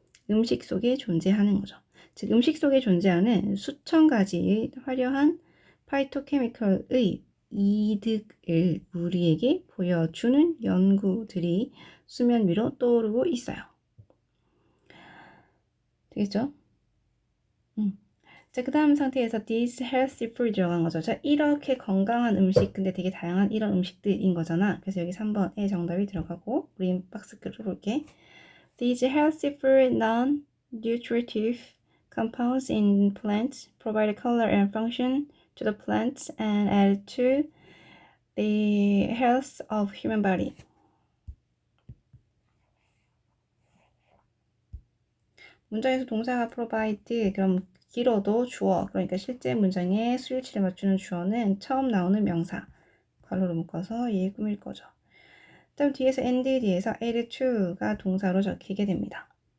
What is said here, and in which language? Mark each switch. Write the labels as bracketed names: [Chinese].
[Korean] 음식 속에 존재하는 거죠. 즉 음식 속에 존재하는 수천 가지의 화려한 파이토케미컬의 이득을 우리에게 보여주는 연구들이 수면 위로 떠오르고 있어요. 되겠죠? 자, 그 다음 상태에서 [English] these healthy food [Korean] 들어간 거죠. 자, 이렇게 건강한 음식, 근데 되게 다양한 이런 음식들인 거잖아. 그래서 여기 3번에 정답이 들어가고 우리 박스 끌어볼게. [English] These healthy food non-nutritive compounds in plants provide color and function to the plants and add to the health of human body. [Korean] 문장에서 동사가 provide, 그럼 길어도 주어, 그러니까 실제 문장의 수일치를 맞추는 주어는 처음 나오는 명사, 괄호로 묶어서 얘 꾸밀 거죠. 다음 뒤에서 and 뒤에서 add to가 동사로 적히게 됩니다.